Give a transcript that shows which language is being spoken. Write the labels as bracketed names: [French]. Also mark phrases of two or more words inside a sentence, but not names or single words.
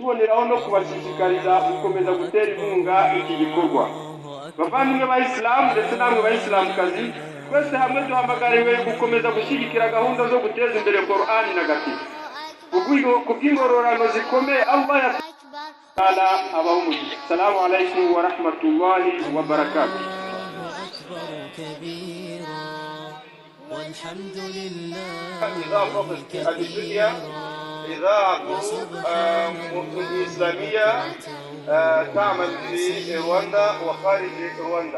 [Kinyarwanda] tuboneraho no kubashishikariza gukomeza gutera inkunga iki gikorwa. Bavandimwe b'Abayisilamu ndetse namwe bayisilamukazi, twese hamwe duhamagariwe gukomeza gushyigikira gahunda zo guteza imbere Qur'an ntagatifu kubw'ingororano zikomeye [Arabic] الله تعالى [Kinyarwanda] abaha umugisha. [Arabic] السلام عليكم ورحمة الله وبركاته. والحمد لله. إضافة الدنيا إذاعة إسلامية تعمل في رواندا وخارج رواندا.